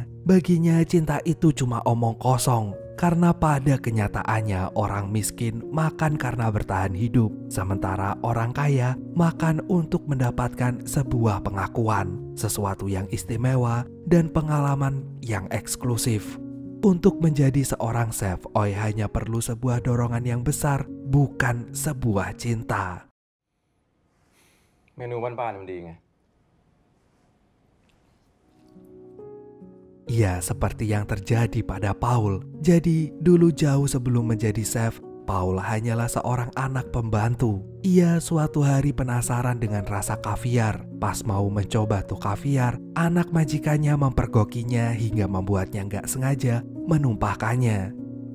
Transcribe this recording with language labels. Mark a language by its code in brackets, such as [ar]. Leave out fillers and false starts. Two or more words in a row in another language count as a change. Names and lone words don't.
[id] Baginya cinta itu cuma omong kosong, karena pada kenyataannya orang miskin makan karena bertahan hidup, sementara orang kaya makan untuk mendapatkan sebuah pengakuan, sesuatu yang istimewa dan pengalaman yang eksklusif. Untuk menjadi seorang chef, Oi hanya perlu sebuah dorongan yang besar, bukan sebuah cinta. [th] Menu บ้านๆมันดีไง [id] Ya, seperti yang terjadi pada Paul. Jadi, dulu jauh sebelum menjadi chef, Paul hanyalah seorang anak pembantu. Ia suatu hari penasaran dengan rasa kaviar. Pas mau mencoba tuh kaviar, anak majikannya mempergokinya hingga membuatnya gak sengaja menumpahkannya.